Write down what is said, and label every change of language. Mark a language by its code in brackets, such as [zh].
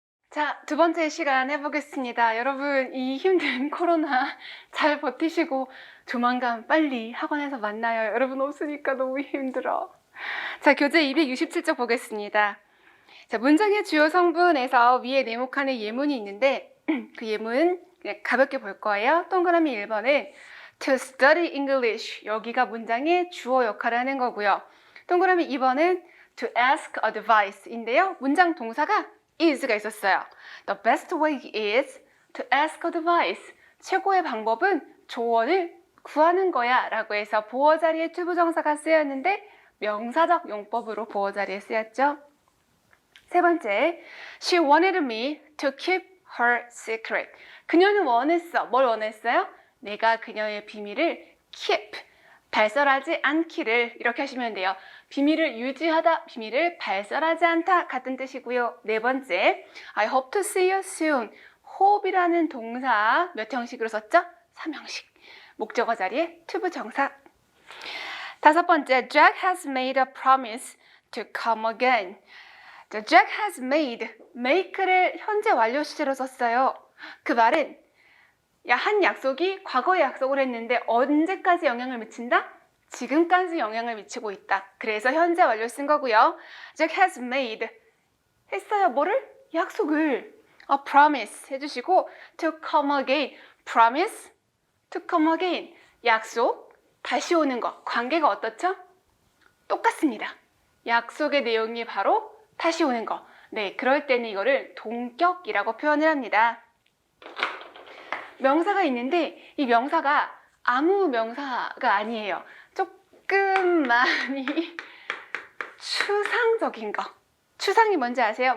[ko] 자, 두 번째 시간 해보겠습니다. 여러분, 이 힘든 코로나 잘 버티시고 조만간 빨리 학원에서 만나요. 여러분 없으니까 너무 힘들어. 자, 교재 267쪽 보겠습니다. 자, 문장의 주요 성분에서 위에 네모칸에 예문이 있는데 그 예문 그냥 가볍게 볼 거예요. 동그라미 1번은 [en] to study English. [ko] 여기가 문장의 주어 역할을 하는 거고요. 동그라미 2번은 [en] to ask advice [ko] 인데요. 문장 동사가 is가 있었어요. [en] The best way is to ask advice. [ko] 최고의 방법은 조언을 구하는 거야 라고 해서 보어 자리에 to 부정사가 쓰였는데 명사적 용법으로 보어 자리에 쓰였죠. 세 번째, [en] she wanted me to keep her secret. [ko] 그녀는 원했어. 뭘 원했어요? 내가 그녀의 비밀을 keep, 발설하지 않기를. 이렇게 하시면 돼요. 비밀을 유지하다, 비밀을 발설하지 않다 같은 뜻이고요. 네 번째, [en] I hope to see you soon. [ko] hope이라는 동사 몇 형식으로 썼죠? 3형식. 목적어 자리에 to 부정사. 다섯 번째, [en] Jack has made a promise to come again. [ko] 자, [en] Jack has made, [ko] make를 현재 완료 시제로 썼어요. 그 말은 한 약속이 과거의 약속을 했는데 언제까지 영향을 미친다? 지금까지 영향을 미치고 있다. 그래서 현재 완료 쓴 거고요. [en] Jack has made, [ko] 했어요. 뭐를? 약속을. [en] A promise [ko] 해주시고 [en] to come again, promise to come again, [ko] 약속, 다시 오는 거. 관계가 어떻죠? 똑같습니다. 약속의 내용이 바로 다시 오는 거. 네, 그럴 때는 이거를 동격이라고 표현을 합니다. 명사가 있는데 이 명사가 아무 명사가 아니에요. 조금 많이 추상적인 거. 추상이 뭔지 아세요?